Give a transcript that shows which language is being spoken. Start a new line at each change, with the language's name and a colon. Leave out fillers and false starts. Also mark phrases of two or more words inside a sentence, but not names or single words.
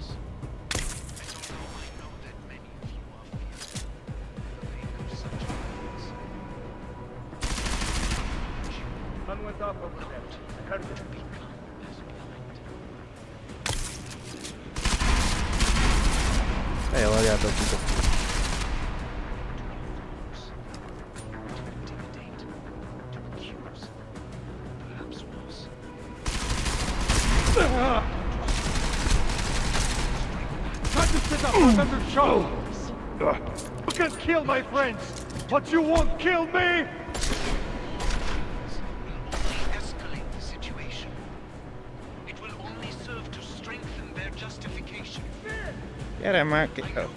English: And although I know that many of you are fearful of the fate of such violence, Sun went up over there. I heard it.
Hungarian: Elvárjátok itt a...
English: Try to set up another shot! You can kill my friends, but you won't kill me! escalate the situation. It will only serve to strengthen their justification.
Hungarian: Gyere már ki...